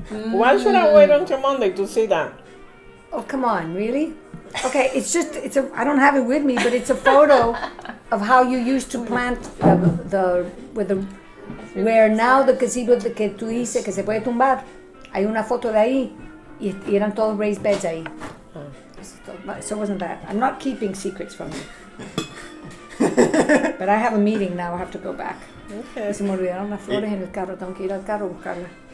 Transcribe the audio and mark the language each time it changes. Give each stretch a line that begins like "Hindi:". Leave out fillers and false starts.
English: Why should I wait until Monday to see that? Oh, come on, really? Okay, I don't have it with me, but it's a photo of how you used to plant where now the gazebo
Spanish: que tú dices que se puede tumbar. Hay una foto de ahí y eran todos raised beds ahí.
English: So wasn't that. I'm not keeping secrets from you. But I have a meeting now, I have to go back. Okay.
Spanish: Se me olvidaron las flores en el carro, tengo que ir al carro a buscarlas.